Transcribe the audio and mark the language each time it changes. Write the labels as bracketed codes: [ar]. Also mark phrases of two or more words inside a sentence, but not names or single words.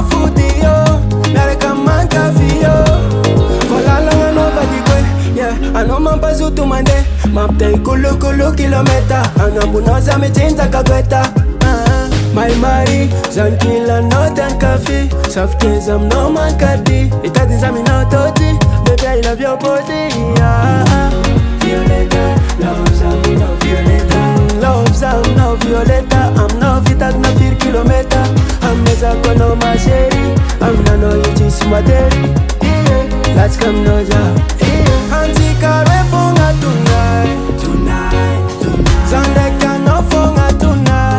[mg] fody yo miaraka mankafy yo Volalagna anao vadiko e Anao mampazoto mandeha Mampitay kolokolo kilometa Agnambonao za mitsinjaka goeta My mari, zany kilanao tian-kafy Safikeza aminao mankady Itady zaminao tôty [en] Baby I love your body [mg] Violetta, love zaminao Violetta Love zaminao Violetta Aminao vitadina firy kilometa Amezako anao [fr] ma chérie [mg] Aminanao io tsisy matery Latsaka aminao za Antsikaro e fogna tonight Zaho ndraiky anao fogna tonight